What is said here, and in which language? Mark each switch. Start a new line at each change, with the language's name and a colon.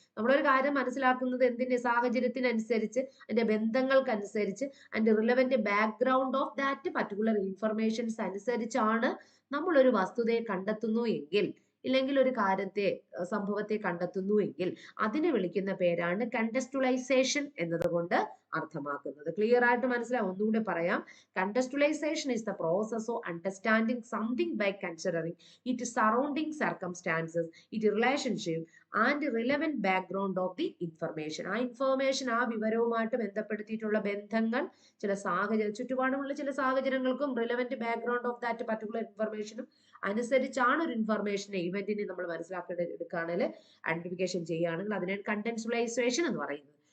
Malayalam: നമ്മളൊരു കാര്യം മനസ്സിലാക്കുന്നത് എന്തിന്റെ സാഹചര്യത്തിനനുസരിച്ച്, അതിന്റെ ബന്ധങ്ങൾക്കനുസരിച്ച്, അതിന്റെ
English: relevant background of that particular informations
Malayalam: അനുസരിച്ചാണ് നമ്മൾ ഒരു വസ്തുതയെ കണ്ടെത്തുന്നു എങ്കിൽ, ഇല്ലെങ്കിൽ ഒരു കാര്യത്തെ, സംഭവത്തെ കണ്ടെത്തുന്നു എങ്കിൽ അതിനെ വിളിക്കുന്ന പേരാണ് കണ്ടൻസ്റ്റലൈസേഷൻ എന്നതുകൊണ്ട് അർത്ഥമാക്കുന്നത്. ക്ലിയർ ആയിട്ട് മനസ്സിലാവും? ഒന്നുകൂടെ പറയാം.
English: Contextualization is the process of understanding something by considering its surrounding circumstances, its relationship and relevant background of the information.
Malayalam: ആ ഇൻഫർമേഷൻ, ആ വിവരവുമായിട്ട് ബന്ധപ്പെടുത്തിയിട്ടുള്ള ബന്ധങ്ങൾ, ചില സാഹചര്യം, ചുറ്റുപാടുമുള്ള ചില സാഹചര്യങ്ങൾക്കും
English: relevant background of that particular
Malayalam: ഇൻഫർമേഷനും അനുസരിച്ചാണ് ഒരു ഇൻഫർമേഷനെ, ഇവന്റിനെ നമ്മൾ മനസ്സിലാക്കിയെടുക്കുകയാണെങ്കിൽ, ഐഡന്റിഫിക്കേഷൻ ചെയ്യുകയാണെങ്കിൽ അതിനാണ് കണ്ടൻസ്റ്റലൈസേഷൻ എന്ന് പറയുന്നത്.